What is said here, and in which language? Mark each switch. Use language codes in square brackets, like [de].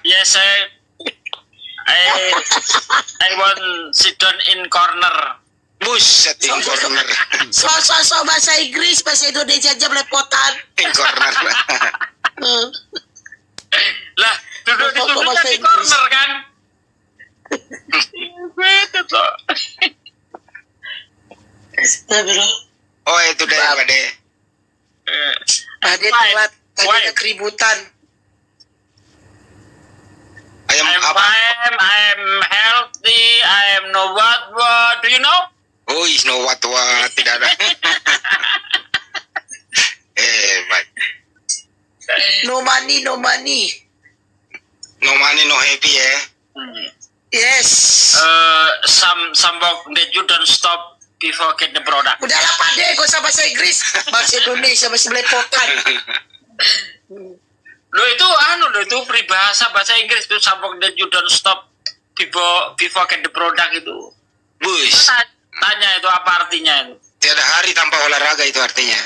[en] Yes, I want sit down in corner. Buset, in corner. [id] So bahasa Inggris, bahasa Indonesia aja belepotan. [en] In corner. [id] Lah, duduk di corner kan? Oh itu deh, Pak De. Ada telat, ada keributan. [en] I'm fine, I'm healthy, I'm no what, do you know? Oh, is no what, [id] tidak ada. Baik. [en] No money, no money. No money, no happy ya. Yes. Some work that you don't stop before get the product. [id] Udahlah Pak De, gak usah bahasa Inggris, bahasa Indonesia masih belepotan. Lo itu peribahasa bahasa Inggris itu, [en] some work that you don't stop before get the product [id] itu. Bus. Tanya itu apa artinya itu? Tiada hari tanpa olahraga itu artinya.